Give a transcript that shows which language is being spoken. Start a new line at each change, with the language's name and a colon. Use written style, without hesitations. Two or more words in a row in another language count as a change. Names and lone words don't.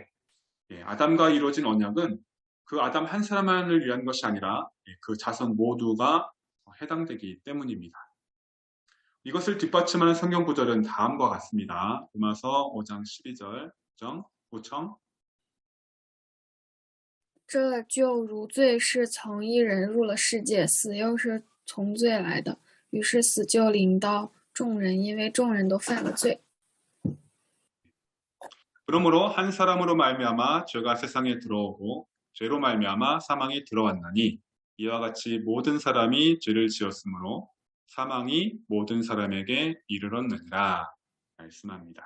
Korean: 아담과 이루어진 언약은 그 아담 한 사람만을 위한 것이 아니라 그 자손 모두가 해당되기 때문입니다. 이것을 뒷받침하는 성경 구절은 다음과 같습니다. 로마서 5장 12절, 구청.
Chinese: 这就如罪是从一人入了世界，死又是从罪来的，于是死就临到众人，因为众人都犯了罪。
Korean: 그러므로 한 사람으로 말미암아 죄가 세상에 들어오고 죄로 말미암아 사망이 들어왔나니 이와 같이 모든 사람이 죄를 지었으므로 사망이 모든 사람에게 이르렀느니라 말씀합니다.